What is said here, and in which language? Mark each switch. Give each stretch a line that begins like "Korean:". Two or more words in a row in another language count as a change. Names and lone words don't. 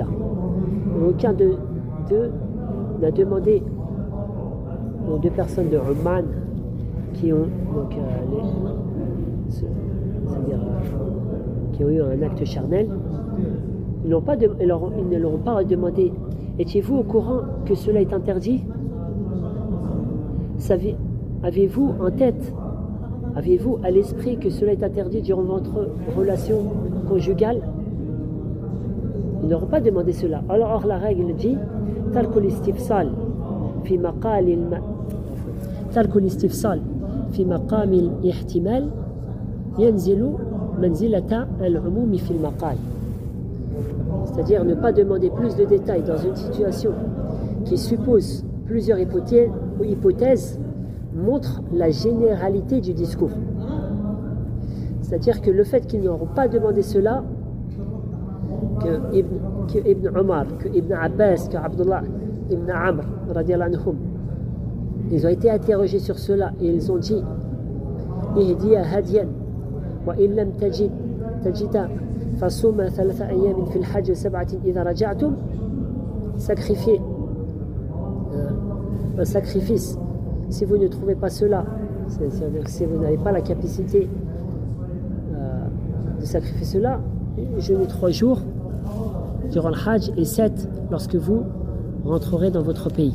French: Aucun d'eux n'a demandé aux 2 personnes de Oman qui ont donc, qui ont eu un acte charnel, ils ne leur ont pas demandé: étiez-vous au courant que cela est interdit? Avez-vous en tête, avez-vous à l'esprit que cela est interdit durant votre relation conjugale? Ils n'auront pas demandé cela. Alors la règle dit:
Arabic: ترك الاستفصال في مقام الاحتمال ينزل منزلة العموم في المقال.
French: C'est-à-dire ne pas demander plus de détails dans une situation qui suppose plusieurs hypothèses montre la généralité du discours. C'est-à-dire que le fait qu'ils n'auront pas demandé cela, que Ibn Omar, que Ibn Abbas, que Abdullah Ibn Amr, ils ont été interrogés sur cela et ils ont dit:
Arabic: اهدوا هديا وإن لم تجدوا فصوموا ثلاثة أيام في الحج سبعة إذا رجعتم.
French: Sacrifiez un sacrifice. Si vous ne trouvez pas cela, c'est-à-dire que si vous n'avez pas la capacité de sacrifier cela, jeûnez 3 jours durant le Hajj et 7 lorsque vous rentrerez dans votre pays.